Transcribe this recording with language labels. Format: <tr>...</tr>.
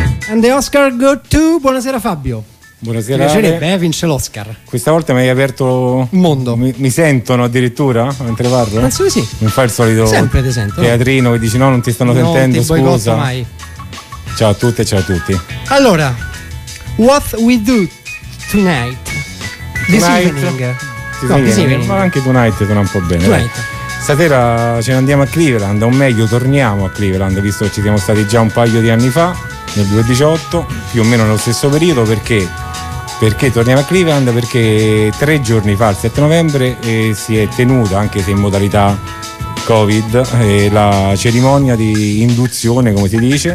<en>And the Oscar go to...</en> <it>Buonasera</it> <en>Fabio.</en> <it>Buonasera. Mi piacerebbe, vince l'Oscar. Questa volta mi hai aperto... mondo. Mi sentono addirittura mentre parlo? Penso di sì. Mi fa il solito... Sempre ti sento. Teatrino che dici no, non ti stanno non sentendo, ti scusa. Non ti boicotto mai. Ciao a tutte e ciao a tutti.</it> <en>Allora, what we do tonight? This evening.</en> <it>Ma anche tonight suona un po' bene. Stasera ce ne andiamo a Cleveland, o meglio torniamo a Cleveland, visto che ci siamo stati già un paio di anni fa. Nel 2018, più o meno nello stesso periodo, perché torniamo a Cleveland? Perché tre giorni fa, il 7 novembre, si è tenuta, anche se in modalità Covid, la cerimonia di induzione, come si dice.</it>